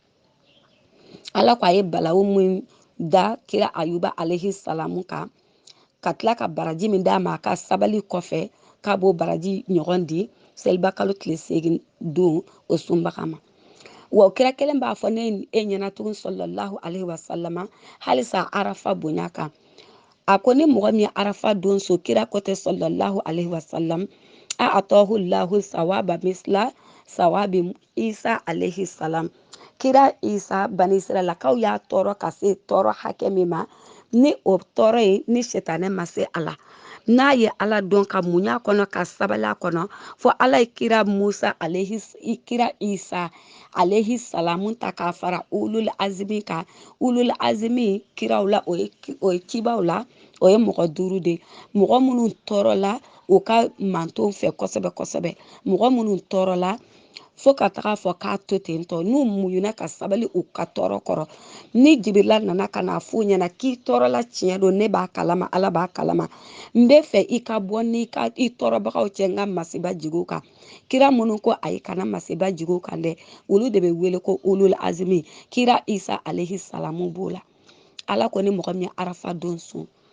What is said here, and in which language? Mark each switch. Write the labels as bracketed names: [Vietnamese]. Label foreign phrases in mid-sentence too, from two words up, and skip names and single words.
[Bambara] ala ko a ye balawu min da kira ayuba [Arabic] عليه السلام [Bambara] kan ka tila ka baraji min d'a ma a ka sabali kɔfɛ k'a b'o baraji ɲɔgɔn di seliba kalo tile 8 don o sunbaga ma wa kira kelen b'a fɔ ne e ɲɛna tugun [Arabic] صلى الله عليه وسلم [Bambara] halisa arafa bonya kan a ko ni mɔgɔ min ye arafa don so kira ko tɛ [Arabic] صلى الله عليه وسلم [Bambara] a [Arabic] أعطاه الله ثوابا مثل ثواب عيسى عليه السلام [Bambara] kira isa bani israɛlakaw y'a tɔɔrɔ ka se tɔɔrɔ hakɛ min ma ni o tɔɔrɔ ye ni setanɛ ma se a la n'a ye ala dɔn ka muɲa kɔnɔ ka sabali a kɔnɔ fɔ ala ye kira musa kira isa [Arabic] عليه السلام [Bambara] ta k'a fara [Arabic] أولي العزم [Bambara] kan [Arabic] أولي العزم [Bambara] kiraw la o ye kibaw la o ye mɔgɔ 5 de mɔgɔ minnu tɔɔrɔla u ka mantonw fɛ kosɛbɛ kosɛbɛ mɔgɔ minnu tɔɔrɔla fo ka taga fɔ k'a to ten tɔ n'u muɲuna ka sabali u ka tɔɔrɔ kɔrɔ ni jibirila nana ka na f'u ɲɛna k'i tɔɔrɔla tiɲɛ don ne b'a kalama ala b'a kalama n bɛ fɛ i ka bɔ ni i tɔɔrɔbagaw cɛ n ka masiba jig'u kan kira minnu ko ayi kana masiba jig'u kan dɛ olu de bɛ wele ko [Arabic] أولي العزم [Bambara] kira isa [Arabic] عليه السلام [Bambara] b'o la ala ko ni mɔgɔ min ye arafa don sun